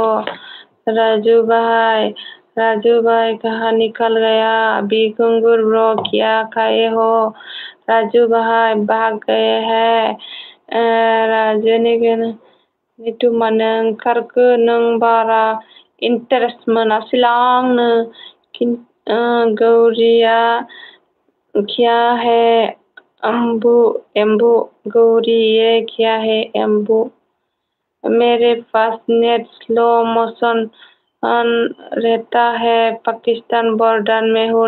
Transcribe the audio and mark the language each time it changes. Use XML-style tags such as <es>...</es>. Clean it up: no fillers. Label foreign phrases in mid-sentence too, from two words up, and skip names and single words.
<hi>राजू भाई कहाँ निकल गया? बिगुंगुर ब्रो क्या खाए हो? राजू भाई भाग गए हैं।</hi> <brx>नीतू मानो ओंखारखो नों बारा इन्टारेस्ट मोनासैलांनो।</brx> <hi>गौरिया क्या है एम्बू गौरी ये क्या है एम्बू? मेरे पास नेट स्लो मोशन रहता है पाकिस्तान बॉर्डर में हूँ।</hi>